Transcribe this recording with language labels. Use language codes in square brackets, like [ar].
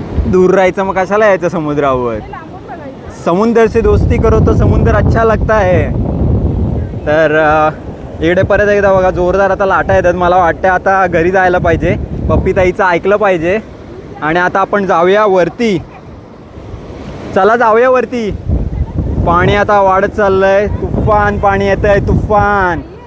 [mr] दूर राहायचं. मग कशाला यायचं समुद्रावर? [hi] समुद्र से दोस्ती करो तो समुद्र अच्छा लगता है. [mr] तर इकडे परत एकदा बघा, जोरदार आता लाटा येतात. मला वाटतं आता घरी जायला पाहिजे, पप्पीताईचं ऐकलं पाहिजे. आणि आता आपण जाऊया वरती. चला जाऊया वरती. पाणी आता वाढत चाललंय, तुफान पाणी येत आहे, तुफान.